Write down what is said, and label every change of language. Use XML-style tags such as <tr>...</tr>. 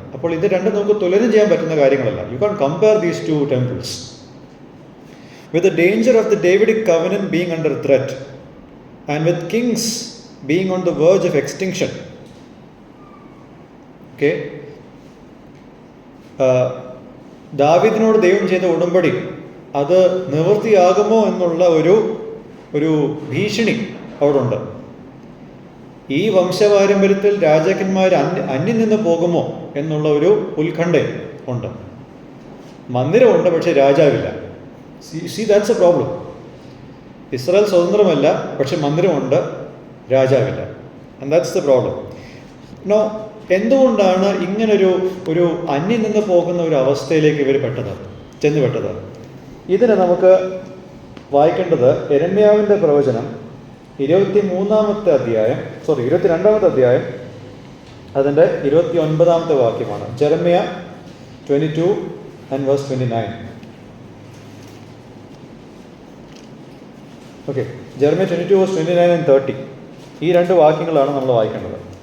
<ml>അപ്പോൾ ഇത് രണ്ടും നമുക്ക് തുലനം ചെയ്യാൻ പറ്റുന്ന കാര്യങ്ങളല്ല.</ml> <en>You can compare these two temples. With the danger of the Davidic covenant being under threat, and with kings being on the verge of extinction, okay,</en> <ml>ദാവീദിനോട് ദൈവം ചെയ്ത ഉടമ്പടി അത് നിവൃത്തിയാകുമോ എന്നുള്ള ഒരു ഭീഷണി അവിടെ ഉണ്ട്. ഈ വംശപാരമ്പര്യത്തിൽ രാജാക്കന്മാർ അന്യം നിന്ന് പോകുമോ എന്നുള്ള ഒരു ഉത്കണ്ഠ ഉണ്ട്. മന്ദിരമുണ്ട്, പക്ഷെ രാജാവില്ല.</ml> <en>See, that's a problem.</en> <ml>Israel സ്വതന്ത്രമല്ല, പക്ഷെ മന്ദിരമുണ്ട്, രാജാവില്ല.</ml> <en>And that's the problem. Now,</en> <ml>എന്തുകൊണ്ടാണ് ഇങ്ങനൊരു അന്യം നിന്ന് പോകുന്ന ഒരു അവസ്ഥയിലേക്ക് ഇവർ ചെന്നുപെട്ടത്? ഇതിനെ നമുക്ക് വായിക്കേണ്ടത് യെരമ്യാവിൻ്റെ പ്രവചനം 22-ാമത്തെ അധ്യായം അതിൻ്റെ 29-ാമത്തെ വാക്യമാണ്.</ml> <en>ജെറമ്യ 22 and verse 29.</en> <ml>Okay, Jeremiah 22</ml> <en>verse 29 and 30.</en> <ml>ഈ രണ്ട് വാക്യങ്ങളാണ് നമ്മൾ വായിക്കേണ്ടത്.</ml>